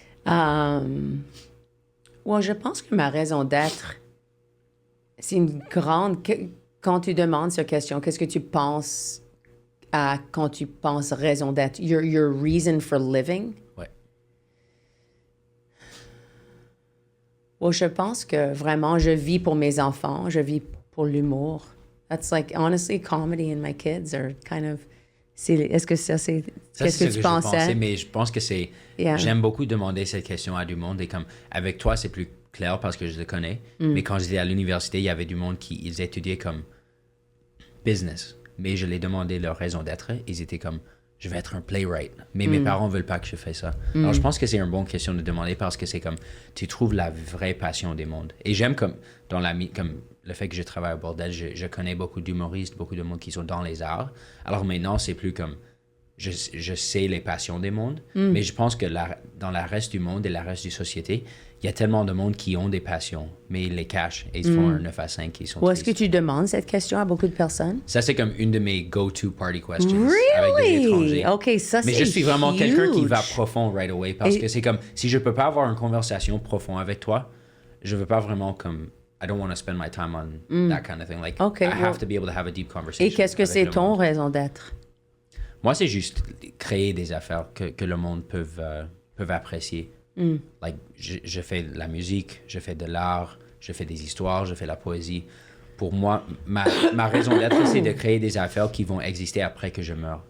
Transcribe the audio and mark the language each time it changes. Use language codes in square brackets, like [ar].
[fr] Je pense que ma raison d'être, c'est une grande... Quand tu demandes cette question, qu'est-ce que tu penses quand tu penses raison d'être? [en] Your reason for living? [fr] Ouais. Je pense que vraiment, je vis pour mes enfants. Je vis pour l'humour. [en] That's like, honestly, comedy and my kids are kind of... [fr] Est-ce que ça, c'est... Qu'est-ce que tu pensais? Mais je pense que c'est... Yeah. J'aime beaucoup demander cette question à du monde. Et comme avec toi, c'est plus clair parce que je le connais. Mais quand j'étais à l'université, il y avait du monde ils étudiaient comme business. Mais je les demandais leur raison d'être. Ils étaient comme, je vais être un playwright. Mais mes parents veulent pas que je fasse ça. Alors, je pense que c'est une bonne question de demander parce que c'est comme, tu trouves la vraie passion des mondes. Et j'aime comme le fait que je travaille au bordel, je connais beaucoup d'humoristes, beaucoup de monde qui sont dans les arts. Alors maintenant, c'est plus comme, je sais les passions des mondes, mais je pense que dans le reste du monde et la reste de la société, il y a tellement de monde qui ont des passions, mais ils les cachent et ils font un 9 à 5 ils sont Où est-ce que tu demandes cette question à beaucoup de personnes? Ça, c'est comme une de mes [en] go-to party questions. Really? [fr] Avec des étrangers. OK, ça, mais c'est je suis vraiment [en] huge. [fr] quelqu'un qui va profond [en] right away [fr] parce que c'est comme, si je peux pas avoir une conversation profonde avec toi, je veux pas vraiment comme... [en] I don't want to spend my time on that kind of thing. Like, I have to be able to have a deep conversation. [fr] Et qu'est-ce que c'est ton raison d'être? Moi, c'est juste créer des affaires que le monde peut apprécier. Like, je fais de la musique, je fais de l'art, je fais des histoires, je fais la poésie. Pour moi, ma raison d'être, c'est de créer des affaires qui vont exister après que je meurs.